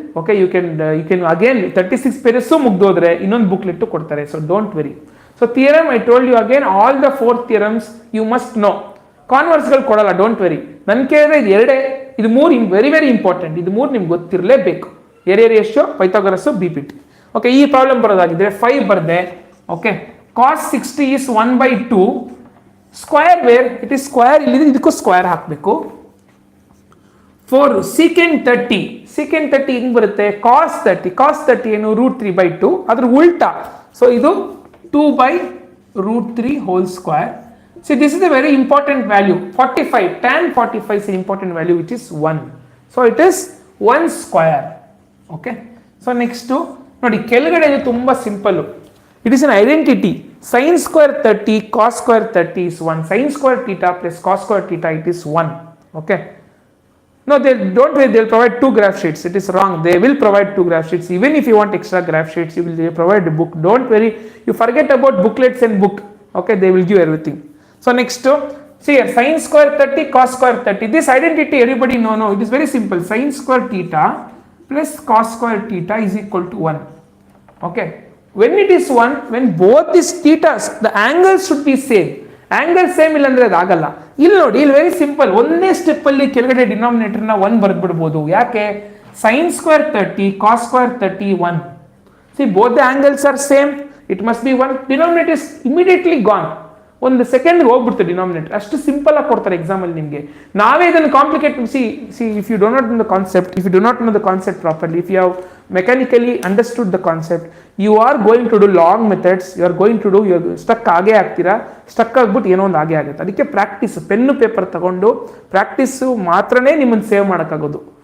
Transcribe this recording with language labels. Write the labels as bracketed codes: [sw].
[en] Okay, you can again 36 pages so [kn] mugdodre innond booklet to kodtare. [en] So don't worry. So theorem, I told you again, all the 4 theorems you must know. [kn] Converse gal kodalla, [en] don't worry. [kn] Nan kelidre idu erade, idu 3 [en] very very important. [kn] Idu 3 nimge ಗೊತ್ತಿರಲೇಬೇಕು. [en] Area ratio, Pythagoras, BPT. [kn] Okay, ಈ problem ಬರೋದಾಗಿದ್ರೆ 5 ಬರ್ದೆ. Okay, [en] cos 60 is 1/2. Square where it is square, [kn] ಇಲ್ಲಿ ಇದಕ್ಕೂ square ಹಾಕಬೇಕು. 4 secant 30 ಹಿಂಗ್ ಬರುತ್ತೆ. cos 30 ಏನು √3/2, ಅದ್ರ ಉಲ್ಟಾ. ಸೊ ಇದು 2/√3 whole square. [en] See, this is a very important value. 45, tan 45 is an important value, which is 1. So it is 1 square. Okay, so next to [kn] ನೋಡಿ, ಕೆಳಗಡೆ ಇದು ತುಂಬಾ simple. [en] It is an identity. Sin square 30 cos square 30 is 1. Sin square theta plus cos square theta, it is 1. Okay, no, they don't worry, they'll provide 2 graph sheets. It is wrong. They will provide 2 graph sheets. Even if you want extra graph sheets, they provide a book. Don't worry, you forget about booklets and book. Okay, they will give everything. So next to, see here, sin square 30 cos square 30. This identity everybody know. No, it is very simple. Sin square theta plus cos square theta is equal to 1. Okay, when it is 1, when both these thetas, the angles should be same. [kn] Angle same ಇಲ್ಲ ಅಂದ್ರೆ ಅದು ಆಗಲ್ಲ. ಇಲ್ಲಿ ನೋಡಿ, ಇಲ್ಲಿ very simple. ಒಂದೇ step ಅಲ್ಲಿ ಕೆಳಗಡೆ ಡಿನಾಮಿನೇಟರ್ ನ 1 ಬರೆದ್ಬಿಡಬಹುದು. ಯಾಕೆ? sin square 30 cos square 30 1. [en] See, both the angles are same, it must be 1. Denominator is immediately gone. [kn] ಒಂದು ಸೆಕೆಂಡ್ ಹೋಗ್ಬಿಡ್ತು ಡಿನಾಮಿನೇಟರ್. ಅಷ್ಟು ಸಿಂಪಲ್ ಆಗಿ ಕೊಡ್ತಾರೆ ಎಕ್ಸಾಮ್ ಅಲ್ಲಿ ನಿಮಗೆ. ನಾವೇ ಇದನ್ನು [en] complicate, see if you do not know the concept, if you do not know the concept properly, if you have mechanically understood the concept, you are going to do long methods, you are going to do, you stuck [kn] ಆಗೇ ಆಗ್ತೀರಾ. Stuck ಆಗ್ಬಿಟ್ಟು ಏನೋ ಒಂದು ಆಗೇ ಆಗುತ್ತೆ. ಅದಕ್ಕೆ practice, pen paper ತಗೊಂಡು practice ಮಾತ್ರನೇ ನಿಮ್ಮನ್ನು ಸೇವ್ ಮಾಡೋಕ್ಕಾಗೋದು.